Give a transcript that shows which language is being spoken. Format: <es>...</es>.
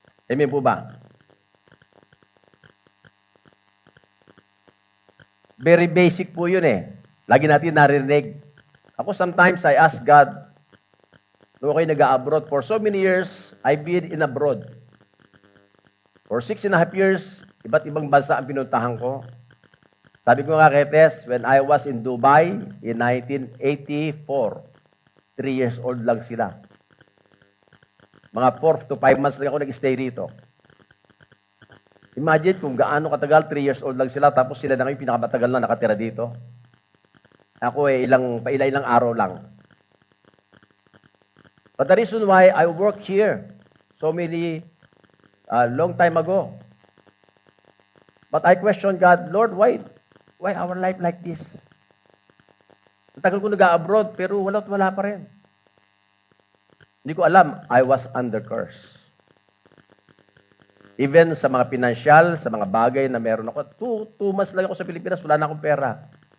<tl>Amen po ba?</tl> <en>Very basic</en> <tl>po yun eh. Lagi natin narinig. Ako</tl> <en>sometimes I ask God,</en> <tl>nung ako'y nag-abroad,</tl> <en>for so many years, I've been in abroad. For 6.5 years,</en> <tl>iba't ibang bansa ang pinuntahan ko. Sabi ko nga kay Tess,</tl> <en>when I was in Dubai in 1984, 3 years old</en> <tl>lang sila. Mga</tl> <en>4 to 5 months</en> <tl>lang ako nag-stay rito. Imagine kung gaano katagal,</tl> <en>3 years old</en> <tl>lang sila, tapos sila na yung pinakamatagal na nakatira dito. Ako ilang araw lang.</tl> <en>But the reason why I worked here so many long time ago. But I questioned God, Lord, why our life like this?</en> <tl>Ang tagal ko nag-abroad, pero wala pa rin. Hindi ko alam,</tl> <en>I was under curse.</en> <tl>Even sa mga pinansyal, sa mga bagay na meron ako, 2 months lang ako sa Pilipinas, wala na akong pera.</tl>